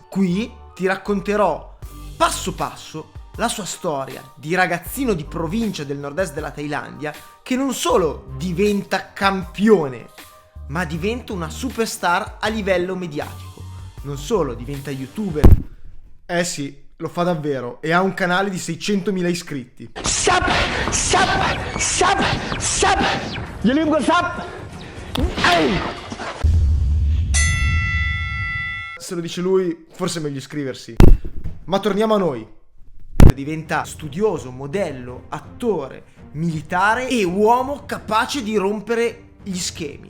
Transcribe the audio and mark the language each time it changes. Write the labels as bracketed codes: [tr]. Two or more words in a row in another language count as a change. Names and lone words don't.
[it] Qui ti racconterò passo passo la sua storia di ragazzino di provincia del nord-est della Thailandia che non solo diventa campione, ma diventa una superstar a livello mediatico. Non solo diventa youtuber. Eh sì, lo fa davvero e ha un canale di 600.000 iscritti. Sub! [th] อย่าลืมกดซับ [it] Se lo dice lui, forse è meglio iscriversi. Ma torniamo a noi. Diventa studioso, modello, attore, militare e uomo capace di rompere gli schemi.